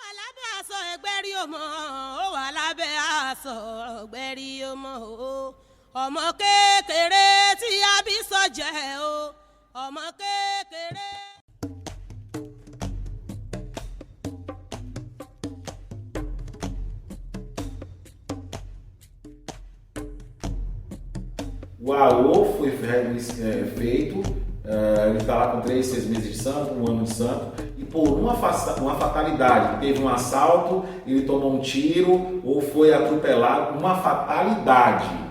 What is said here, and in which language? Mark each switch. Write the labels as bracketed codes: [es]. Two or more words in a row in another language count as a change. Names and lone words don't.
[yo] lábẹ́ aṣọ ẹgbẹ́rí ọmọ ó wà lábẹ́ aṣọ ẹgbẹ́rí ọmọ o ọmọ kékeré tí a bí sọ́jẹ́ o ọmọ kékeré. [pt] O AO foi feito, ele está lá com 3, 6 meses de santo, 1 ano de santo, e por uma fatalidade, teve um assalto, ele tomou um tiro ou foi atropelado, uma fatalidade.